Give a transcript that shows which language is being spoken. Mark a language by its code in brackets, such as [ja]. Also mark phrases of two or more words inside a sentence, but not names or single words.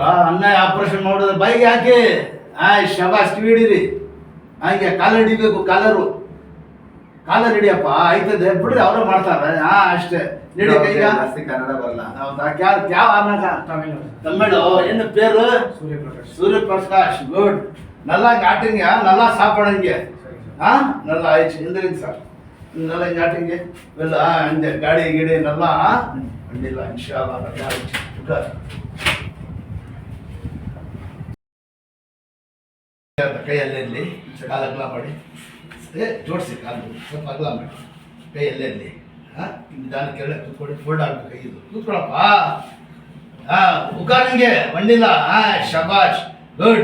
[kn] ಅನ್ನ ಆಪರೇಷನ್ ಮಾಡೋದು ಬೈಕ್ ಹಾಕಿ. ಶಬಾಷ್. ಕಿವಿ ಹಿಡೀರಿ. ಹಾಗೆ ಕಾಲರ್ ಹಿಡಿಬೇಕು. ಕಾಲರ್ ಹಿಡಿಯಪ್ಪ. ಆಯ್ತದೆ ಬಿಡ್ರಿ, ಅವರೇ ಮಾಡ್ತಾರೆ. ಅಷ್ಟೇ. ನೀಡಿ ಕೈಗ. ಕನ್ನಡ ಬರಲ್ಲ. ಹೌದಾ? ಯಾವ ಅನ್ನಕ? ತಮಿಳು. ಏನು ಪೇರು? ಸೂರ್ಯಪ್ರಕಾಶ್. ಸೂರ್ಯಪ್ರಕಾಶ್. ಗುಡ್. [ta] நல்லா காட்டுங்க, நல்லா சாப்பிடுங்க. நல்லா ஆயிடுச்சு. எந்திரிங்க சார், நல்லா காட்டுங்க. இல்லை இந்த [kn] ಗಾಡಿ ಗಿಡಿ [ta] நல்லா ಅಡ್ಡಿಲ್ಲ. ಇನ್ಶಾಲ್ಲ நல்லா ஆயிடுச்சு. [kn] ಕೈಯಲ್ಲೇ ಇರಲಿ. ಕಾಲು ಅಗಲ ಮಾಡಿ, ಜೋಡಿಸಿ. ಕಾಲು ಸ್ವಲ್ಪ ಅಗಲ ಮಾಡಿ. ಕೈಯಲ್ಲೇ ಇರಲಿ. ನಿಧಾನ ಕೆಳಗೆ ಕೂತ್ಕೊಳ್ಳಿ. ಫೋಲ್ಡ್ ಆಗಬೇಕು ಕೈ. ಇದು ಕೂತ್ಕೊಳ್ಳಪ್ಪ. ಉಗಾನಿಗೆ ಮಣ್ಣಿಲ್ಲ. ಶಬಾಷ್. ಗುಡ್.